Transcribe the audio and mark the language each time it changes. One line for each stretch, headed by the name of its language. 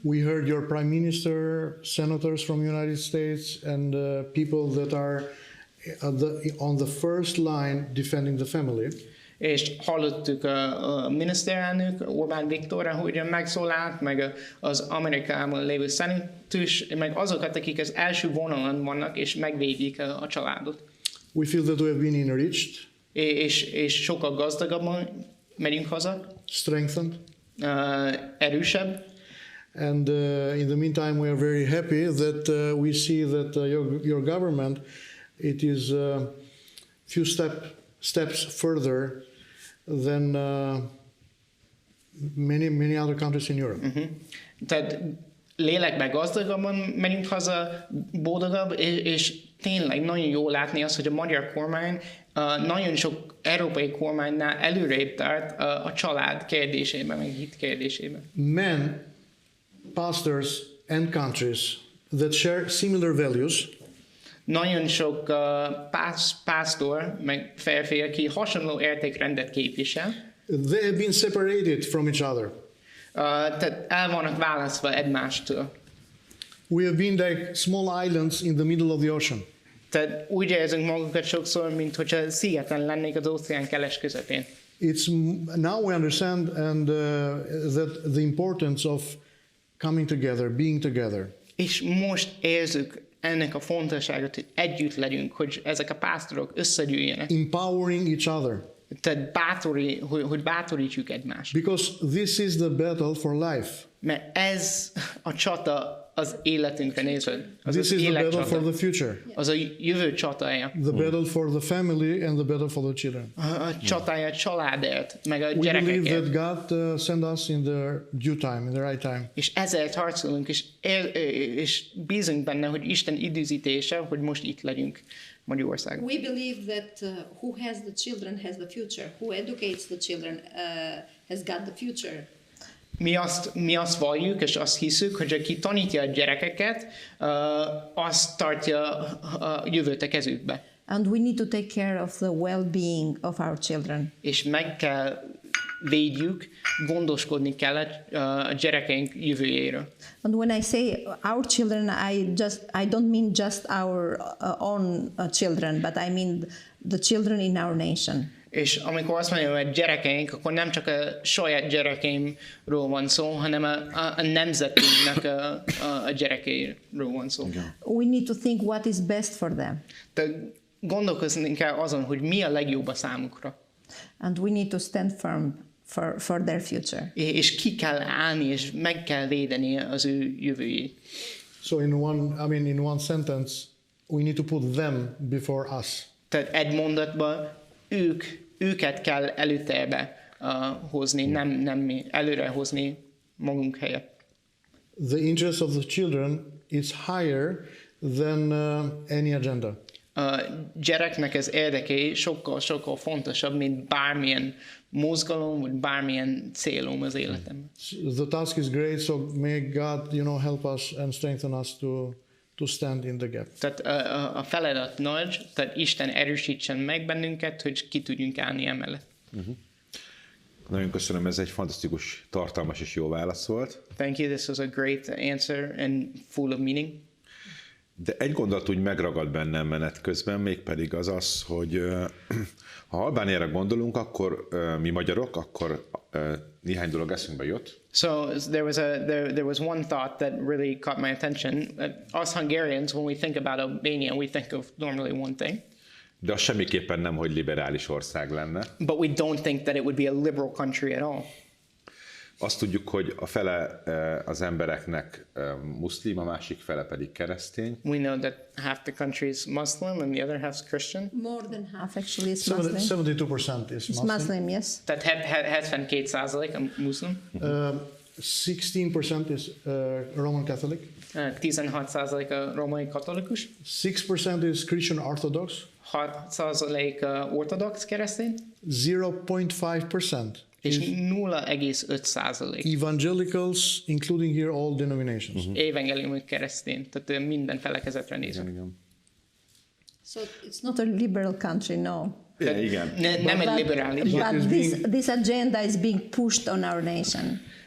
English: We heard your Prime Minister, senators from the United States, and people that are on the first line defending the family.
Hungarian: És hallottuk a miniszterelnök, Orbán Viktor, ahogyan megszólalt, meg az Amerikában lévő szenátus, meg azokat, akik az első vonalon vannak, és megvédik a családot.
English: We feel that we have been enriched,
Hungarian: és sokkal gazdagabban megyünk haza,
English: strengthened,
Hungarian: erősebb.
English: and in the meantime we are very happy that we see that your government, it is few steps further than many other countries in Europe.
Hungarian: Tehát lélekben gazdagabban megyünk haza, boldogabb, és tényleg nagyon jó látni azt, hogy a magyar kormány nagyon sok európai kormánynál előrébb tart a család kérdésében, meg hit kérdésében.
English: Men, pastors and countries that share similar values
Hungarian: Nagyon sok pásztor, meg férfi, aki hasonló értékrendet képvisel,
English: they have been separated from each other.
Hungarian: Tehát el vannak választva egymástól.
English: We have been like small islands in the middle of the ocean.
Hungarian: Tehát úgy érzünk magunkat sokszor, mint hogyha szigeten lennék az óceán keles közepén.
English: Now we understand and that the importance of coming together, being together.
Hungarian: És most érzük ennek a fontosságot, hogy együtt legyünk, hogy ezek a pásztorok összegyűjjenek.
English: Empowering each other.
Hungarian: Tehát hogy bátorítjuk egymást.
English: Because this is the battle for life.
Hungarian: Mert ez a csata az életünkre nézve.
English: This is the battle for the future.
Hungarian: Az a jövő csatája.
English: The battle for the family and the battle for the children.
Hungarian: A csatája a családért, meg a
English: We believe
Hungarian: gyerekekért.
English: that God sent us in the due time, in the right time.
Hungarian: És ezért harcolunk, és bízunk benne, hogy Isten időzítése, hogy most itt legyünk Magyarországon.
English: We believe that who has the children has the future. Who educates the children has got the future.
Hungarian: Mi azt valljuk, és azt hiszük, hogy aki tanítja a gyerekeket, azt tartja a jövőt a kezükbe.
English: And we need to take care of the well-being of our children.
Hungarian: És meg kell védjük, gondoskodni kell a gyerekeink jövőjéről.
English: And when I say our children, I don't mean just our own children, but I mean the children in our nation.
Hungarian: És amikor azt mondja, hogy gyerekeink, akkor nem csak a saját gyerekeimről van szó, hanem a nemzetünknek a gyerekeiről van szó.
English: We need to think what is best for them.
Hungarian: Tehát gondolkozni kell azon, hogy mi a legjobb a számukra.
English: And we need to stand firm for their future.
Hungarian: És ki kell állni, és meg kell védeni az ő jövőjét.
English: So in one sentence, we need to put them before us.
Hungarian: Tehát egy mondatban őket kell előtérbe hozni, nem mi, előre hozni magunk helyett.
English: The interest of the children is higher than any agenda.
Hungarian: A gyereknek az érdekei sokkal fontosabb, mint bármilyen mozgalom, vagy bármilyen célom az életemben.
English: The task is great, so may God, help us and strengthen us to stand in the gap.
Hungarian: Tehát a feladat nagy, tehát Isten erősítsen meg bennünket, hogy ki tudjunk állni emellett. Nagyon köszönöm, ez egy fantasztikus, tartalmas és jó válasz volt.
English: Thank you, this was a great answer and full of meaning.
Hungarian: De egy gondolat úgy megragad bennem menet közben, mégpedig az, hogy ha Albániára gondolunk, akkor mi magyarok, akkor néhány dolog eszünkbe jut.
English: So there was one thought that really caught my attention. Us Hungarians, when we think about Albania, we think of normally one thing.
Hungarian: De az semmiképpen nem, hogy liberális ország lenne.
English: But we don't think that it would be a liberal country at all.
Hungarian: Azt tudjuk, hogy a fele az embereknek muszlim, a másik fele pedig keresztény.
English: We know that half the country is Muslim and the other half is Christian. More than half actually is Muslim. 72% is Muslim. Muslim, yes.
Hungarian: Tehát 72% a muszlim.
English: 16% is Roman Catholic.
Hungarian: 16% a római katolikus.
English: 6% is Christian Orthodox.
Hungarian: 6% ortodox keresztény.
English: 0.5%
Hungarian: és 0,5%
English: evangelicals, including here all denominations.
Hungarian: Evangéliumi keresztény, tehát minden felekezetre nézve.
English: So it's not a liberal country, no.
Hungarian: Igen. Nem egy liberális.
English: But this agenda is being pushed on our nation.